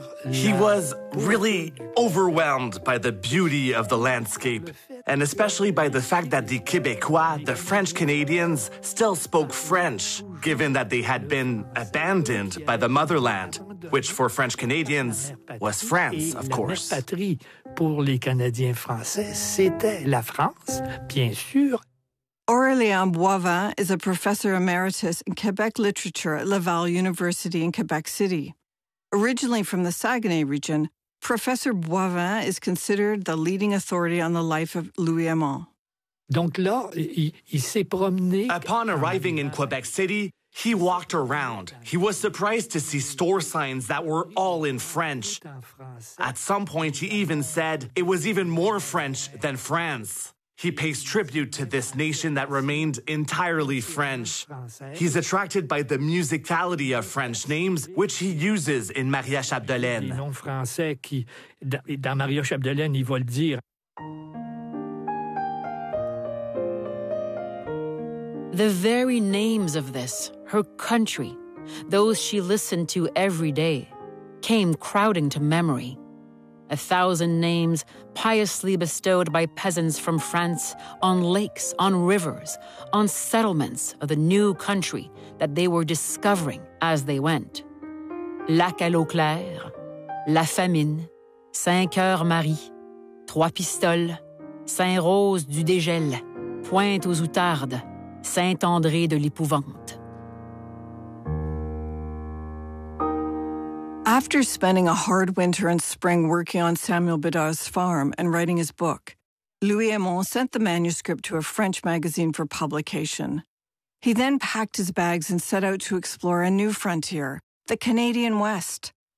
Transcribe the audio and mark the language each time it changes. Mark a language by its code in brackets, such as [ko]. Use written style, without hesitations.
[en] He was really overwhelmed by the beauty of the landscape, and especially by the fact that the Québécois, the French Canadians, still spoke French, given that they had been abandoned by the motherland, which for French Canadians was France, of course. [fr] La patrie pour les Canadiens français, c'était la France, bien sûr. [en] Aurélien Boivin is a professor emeritus in Quebec literature at Laval University in Quebec City. Originally from the Saguenay region, Professor Boivin is considered the leading authority on the life of Louis Aymon. [fr] Donc là, il s'est promené. [en] Upon arriving in Quebec City, he walked around. He was surprised to see store signs that were all in French. At some point, he even said it was even more French than France. He pays tribute to this nation that remained entirely French. He's attracted by the musicality of French names, which he uses in Maria Chapdelaine. [fr] Les noms français qui, dans Maria Chapdelaine, ils vont le dire. [en] The very names of this, her country, those she listened to every day, came crowding to memory. 1,000 names piously bestowed by peasants from France on lakes, on rivers, on settlements of the new country that they were discovering as they went. [fr] Lac à l'eau claire, La Famine, Saint-Cœur-Marie, Trois Pistoles, Saint-Rose du Dégel, Pointe aux Outardes, Saint-André de l'Épouvante. [en] After spending a hard winter and spring working on Samuel Bédard's farm and writing his book, Louis Aymon sent the manuscript to a French magazine for publication. He then packed his bags and set out to explore a new frontier, the Canadian West.